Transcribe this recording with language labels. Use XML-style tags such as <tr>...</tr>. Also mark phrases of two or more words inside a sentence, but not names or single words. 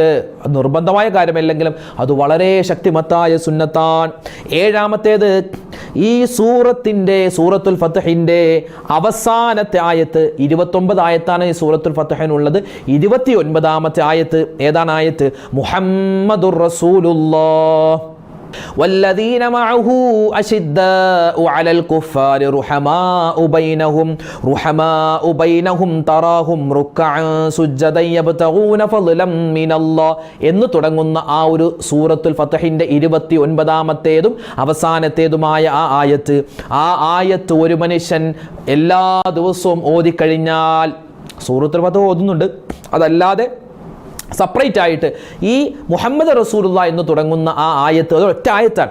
<ml>അത് നിർബന്ധമായ കാര്യമല്ലെങ്കിലും അത് വളരെ ശക്തിമത്തായ സുന്നത്താണ്. ഏഴാമത്തേത്, ഈ സൂറത്തുൽ ഫത്ഹിൻ്റെ അവസാനത്തെ ആയത്ത് 29 ആയത്താണ് ഈ സൂറത്തുൽ ഫത്ഹിനുള്ളത്. 29ാമത്തെ ആയത്ത് ഏതാണ് ആയത്ത്?</ml> <ar>محمد رسول الله والذين معه أشداء على الكفار رحماء بينهم تراهم ركعا سجدا يبتغون فضلا من الله</ar> <ml>എന്ന് തുടങ്ങുന്ന ആ ഒരു സൂറത്തുൽ ഫത്ഹിന്റെ 29ാമത്തേതും അവസാനത്തേതുമായ ആ ആയത്ത് ഒരു മനുഷ്യൻ എല്ലാ ദിവസവും ഓതിക്കഴിഞ്ഞാൽ, സൂറത്തുൽ ഫത്ഹ് ഓതുന്നുണ്ട്, അതല്ലാതെ സെപ്പറേറ്റ് ആയിട്ട് ഈ</ml> <ar>محمد رسول الله</ar> <ml>എന്ന് തുടങ്ങുന്ന ആ ആയത്ത്, അത് ഒറ്റ ആയത്താണ്.</ml>